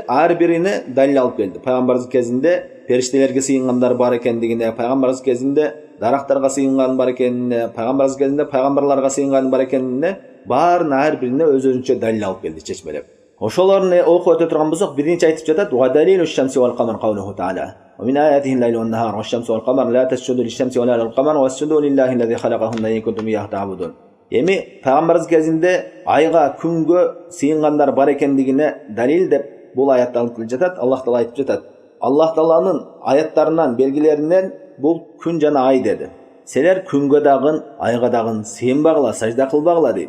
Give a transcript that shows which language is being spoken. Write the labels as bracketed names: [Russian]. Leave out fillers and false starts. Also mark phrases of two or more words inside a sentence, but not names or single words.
[Kyrgyz] Ар бирине далил алып келди. Пайгамбарыбыз кезинде периштелерге сыйынгандар бар экендигине, пайгамбарыбыз кезинде дарактарга сыйынган бар экенине, пайгамбарыбыз кезинде пайгамбарларга сыйынган бар экенине баарын ар бирине өз-өзүнчө далил алып келди чечмелеп. Ошолорун окуп өтө турган болсок, биринчи айтып жатат: [Arabic] "ودليل الشمس والقمر قوله تعالى. ومن آياته الليل والنهار والشمس والقمر لا تسجدوا للشمس ولا للقمر واسجدوا لله الذي خلقهن إن كنتم إياه تعبدون." [Kyrgyz] Эми пайгамбарыбыз кезинде айга, күнгө сыйынгандар бар экендигине далил деп бул аятты алып келип жатат. Аллах Таала айтып жатат: "Аллах Тааланын аяттарынан, белгилеринен бул күн жана ай" деди. "Силер күнгө дагы, айга дагы сыйынбагыла, сажда кылбагыла" дейт.